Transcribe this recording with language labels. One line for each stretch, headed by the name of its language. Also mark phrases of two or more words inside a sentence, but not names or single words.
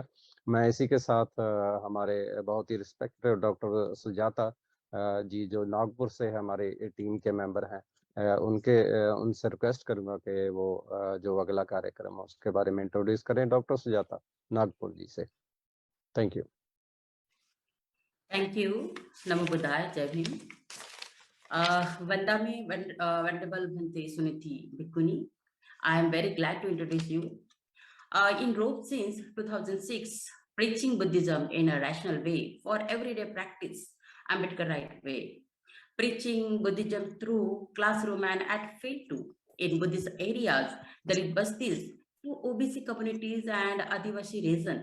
Hindi: मैं इसी के साथ हमारे बहुत ही
English: respected doctor
Hindi: सुजाता जी, जो नागपुर से हमारे टीम के मेंबर हैं, उनसे रिक्वेस्ट करूंगा कि वो जो अगला कार्यक्रम है उसके बारे में इंट्रोड्यूस करें। डॉक्टर सुजाता नागपुर जी से।
English: thank you. Thank you.
Pali: Namo Buddhaya,
Hindi: जय भीम.
English: Vandami, Venerable Bhante Suniti Bhikkhuni. I am very glad to introduce you. In Rome since 2006, preaching Buddhism in a rational way for everyday practice, Ambedkarite way. Preaching Buddhism through classroom and at field too. In Buddhist areas, Dalit Bastis, to OBC communities and Adivasi region.